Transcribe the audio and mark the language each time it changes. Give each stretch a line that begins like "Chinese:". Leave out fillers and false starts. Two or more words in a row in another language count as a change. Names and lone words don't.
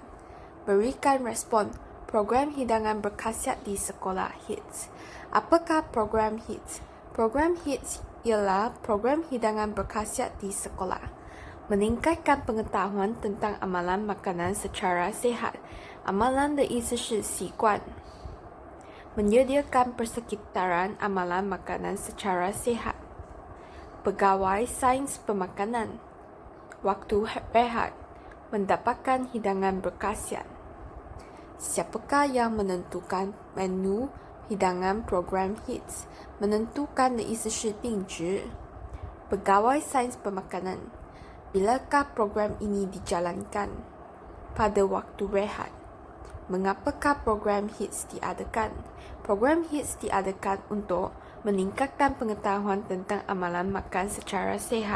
Malay: Berikan respon, program hidangan berkhasiat di sekolah HITS. Apakah program HITS? Program HITS ialah program hidangan berkhasiat di sekolah. Meningkatkan pengetahuan tentang amalan makanan secara sihat. Amalan
Chinese: 的意思是习惯。
Malay: Menyediakan persekitaran amalan makanan secara sihat. Pegawai sains pemakanan. Waktu rehat. Mendapatkan hidangan berkhasiat. Siapakah yang menentukan menu hidangan program HITS? Menentukan
Chinese: 的意思是定制。
Malay: Pegawai sains pemakanan. Bilakah program ini dijalankan? Pada waktu rehat. Mengapakah program HITS diadakan? Program HITS diadakan untuk meningkatkan pengetahuan tentang amalan makan secara sihat.